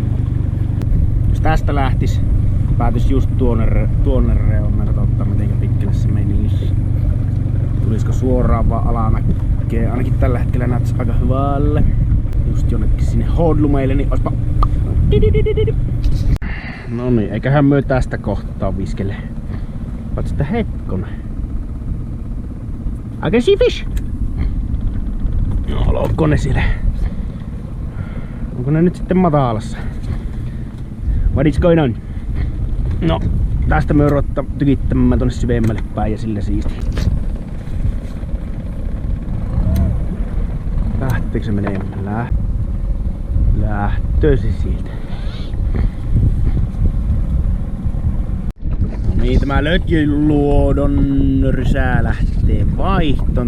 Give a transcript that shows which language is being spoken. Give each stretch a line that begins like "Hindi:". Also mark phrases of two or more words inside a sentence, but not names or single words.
Finnish: Jos tästä lähtis, päätys just tuonne reunaan, katsotaan miten pitkälle se menisi. Tulisiko suoraan vaan alamäkeen, ainakin tällä hetkellä näyttäisi aika hyvälle. just jonnekin sinne hodlumeille, niin olisipa... No niin, eiköhän myö tästä kohtaa viskele. Oot sitä hetkonen.
English: I can see fish!
Finnish: No, olkoon ne siellä. Onko ne nyt sitten matalassa?
English: What is going on?
Finnish: No, tästä me odottaa tykittämään tonne syvemmälle päin ja sillä siisti. Lähteekö se menemään? Lähtöö se sieltä. No niin, tämä lötjöluodon rysää lähtee vaihtoon.